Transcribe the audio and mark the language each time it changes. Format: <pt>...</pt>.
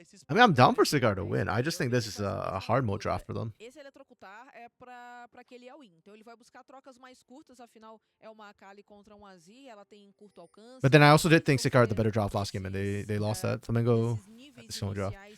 <en>I mean, I'm down for Sakar to win. I just think this is a hard mode draft for them.</en> <pt>Esse eletrocutar é pra que ele é win. Então ele vai buscar trocas mais curtas, afinal é uma Akali contra um Azir, ela tem curto alcance.</pt> <en>But then I also did think Sakar had the better draft last game, and they lost that. Flamengo had the stronger draft.</en>